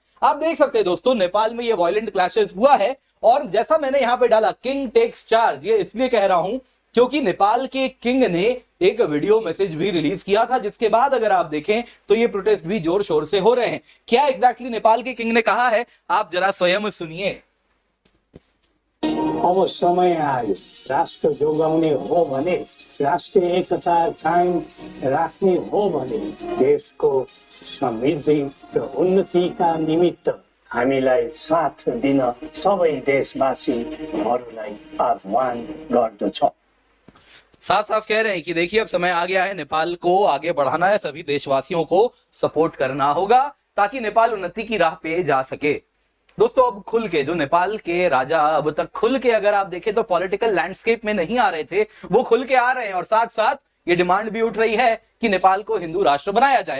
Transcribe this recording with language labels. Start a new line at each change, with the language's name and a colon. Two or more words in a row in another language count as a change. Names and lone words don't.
Hindi: आप देख सकते हैं दोस्तों नेपाल में ये
English: violent clashes
Hindi: हुआ है और जैसा मैंने यहां पे डाला
English: king takes charge,
Hindi: ये इसलिए कह रहा हूं क्योंकि नेपाल के किंग ने एक
English: video message
Hindi: भी रिलीज किया था, जिसके बाद अगर आप देखें तो ये प्रोटेस्ट भी जोर शोर से हो रहे हैं। क्या एग्जैक्टली नेपाल के किंग ने कहा है, आप जरा स्वयं सुनिए।
Nepali: अब समय आयो राष्ट्र जोगाउने हो भने, राष्ट्रिय एकता कायम राख्ने हो भने देशको समृद्धि र उन्नतिका निमित्त हामीलाई साथ दिन सबै देशवासीहरूलाई आह्वान गर्दछौं।
Hindi: साफ साफ कह रहे हैं कि देखिए अब समय आ गया है, नेपाल को आगे बढ़ाना है, सभी देशवासियों को सपोर्ट करना होगा ताकि नेपाल उन्नति की राह पे जा सके। दोस्तों अब खुल के जो नेपाल के राजा अब तक खुल के अगर आप देखें तो
English: political landscape
Hindi: में नहीं आ रहे थे, वो खुल के आ रहे हैं और साथ साथ ये डिमांड भी उठ रही है कि नेपाल को हिंदू राष्ट्र बनाया जाए।